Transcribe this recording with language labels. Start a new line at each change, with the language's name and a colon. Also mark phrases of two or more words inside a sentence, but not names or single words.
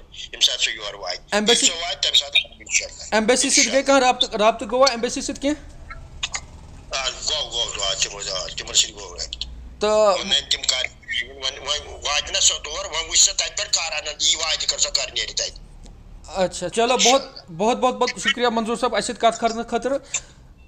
Kashmiri: ییٚمہِ ساتہٕ سۄ یورٕ واتہِ، ییٚلہِ سۄ واتہِ تَمہِ ساتہٕ اِنشاء اللہ. ایمبیسی سۭتۍ گٔے کانٛہہ رابطہٕ گوٚوا ایمبیسی سۭتۍ کینٛہہ؟ گوٚو تِمن سۭتۍ گوٚو رٲبطہٕ. تہٕ تِم کر وۄنۍ واتہِ نا سۄ تور، وۄنۍ وٕچھ سۄ تَتہِ پٮ۪ٹھ کر اَنن یی واتہِ کر سۄ کر نیرِ تَتہِ.
Urdu: اچھا چلو، بہت بہت شُکریہ منظور صٲب
Kashmiri: اَسہِ سۭتۍ کتھ کرنہٕ خٲطرٕ.